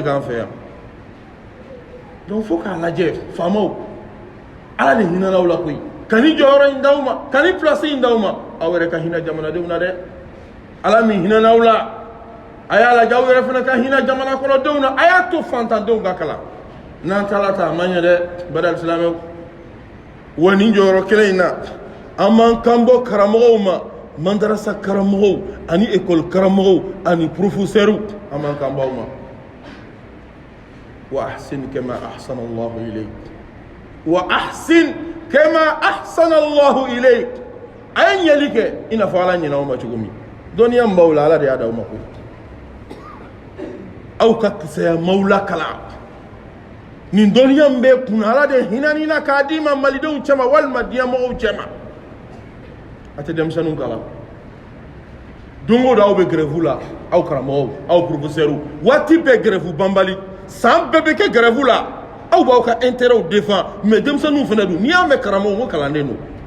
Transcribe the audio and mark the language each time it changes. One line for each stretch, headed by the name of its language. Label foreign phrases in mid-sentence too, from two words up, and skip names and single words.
Bambara: k'an fɛ yan donc fo k'a lajɛ faamaw ala de hinɛ n'aw la koyi ka ni jɔyɔrɔ in d'aw ma ka ni place in d'aw ma aw yɛrɛ ka hinɛ jamanadenw na dɛ ala min hinɛ n'aw la a y'a lajɛ aw yɛrɛ fana ka hinɛ jamana kɔnɔdenw na a y'a to fantandenw ka kalan n'an taala ta a man ɲɛ dɛ bada alisilamɛw wa nin jɔyɔrɔ kelen in na an b'an kanbɔ karamɔgɔw ma madarasa karamɔgɔw ani école karamɔgɔw ani professeurs an b'an kanbɔ aw ma
Arabic: وأحسن كما أحسن الله إليك وأحسن كما أحسن الله إليك
Bambara: a ye ɲɛli kɛ i n'a fɔ ala ɲinɛ aw ma cogo min dɔnniya min b'aw la ala de y'a d'aw ma ko aw ka kisɛya maaw la kalan nin dɔnniya min bɛ kun ala de hinɛni na k'a d'i ma malidenw cɛma walima diɲɛmɔgɔw cɛma a tɛ denmisɛnninw kalan don o don aw bɛ grève la aw karamɔgɔw aw professeurs waati bɛɛ grève banbali san bɛɛ bɛ kɛ grève la aw b'aw ka
French: intérêt défend mais
Bambara: denmisɛnninw fana don n'i y'a mɛn karamɔgɔ ko kalanden don